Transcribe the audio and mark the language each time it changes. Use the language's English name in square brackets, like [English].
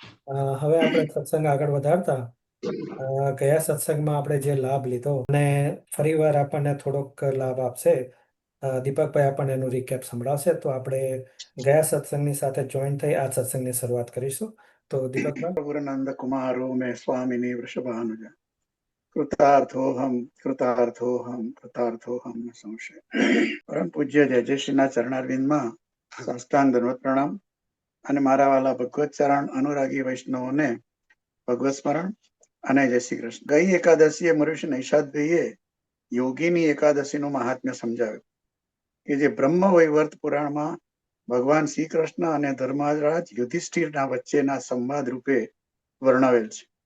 [Gujarati] હવે આપણે સત્સંગ આગળ વધારતા ગયા સત્સંગમાં આપણે જે લાભ લીધો અને ફરીવાર આપણને થોડોક લાભ આપશે દીપકભાઈ આપણને એનું રિકેપ સંભળાવશે. તો આપણે ગયા સત્સંગની સાથે જોઈન થઈ આ સત્સંગની શરૂઆત કરીશું. તો દીપકભાઈ. [Sanskrit] प्रभुरनंद कुमारो में स्वामिनी वृषभानुज कृतार्थोहम कृतार्थोहम कृतार्थोहम न संशय. [Gujarati] પરમ પૂજ્ય જયશ્રીના ચરણારવિંદમાં સાષ્ટાંગ દંડવત પ્રણામ અને મારા વાલા ભગવત ચરણ અનુરાગી વૈષ્ણવોને ભગવત સ્મરણ અને જય શ્રી કૃષ્ણ. ગઈ એકાદશીએ મનુષ્ય નૈષાદભાઈએ યોગીની એકાદશીનું મહાત્મ્ય સમજાવ્યું કે જે બ્રહ્મ વૈવર્ત પુરાણમાં ભગવાન શ્રી કૃષ્ણ અને ધર્મરાજ યુધિષ્ઠિરના વચ્ચેના સંવાદ રૂપે વર્ણવેલ છે.